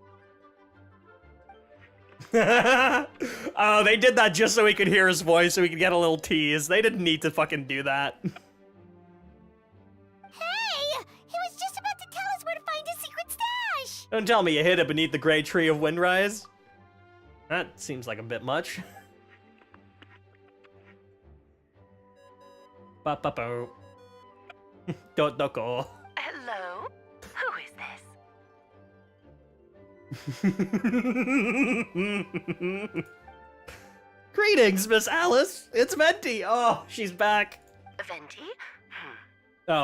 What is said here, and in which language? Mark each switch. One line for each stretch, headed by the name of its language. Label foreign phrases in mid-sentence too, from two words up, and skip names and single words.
English: Oh, they did that just so we could hear his voice, so we could get a little tease. They didn't need to fucking do that. Hey! He was just about to tell us where to find his secret stash! Don't tell me you hid it beneath the great tree of Windrise. That seems like a bit much. Ba-ba-bo. Do-do-go. Hello? Who is this? Greetings, Miss Alice. It's Venti. Oh, she's back. Venti? Oh.